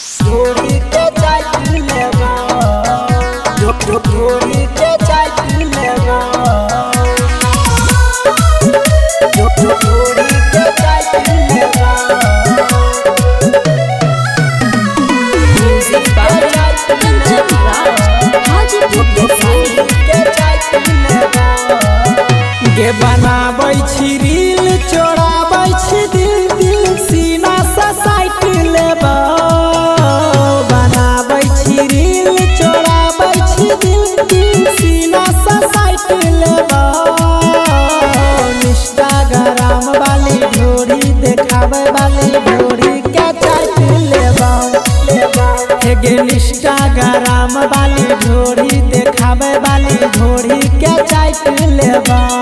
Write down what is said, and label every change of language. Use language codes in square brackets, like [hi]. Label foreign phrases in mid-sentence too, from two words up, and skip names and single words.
[mai] ढोरी के चाय पी लेबा ढोरी के चाय पी लेबा ढोरी के चाय पी लेबा [en] music by कंचन राज हाजीपुर [mai] के चाय पी लेबा गे बनाबै छी रील चोराबै छी दिल सीना से साइट लेबा बनाबै छी रील चोराबै छी दिल सीना से साइट लेबा इंस्टाग्राम वाली ढोरी देखाबै वाली ढोरी के चाट लेबा हे गे इंस्टाग्राम वाली ढोरी देखाबै वाली ढोरी के चाट लेबा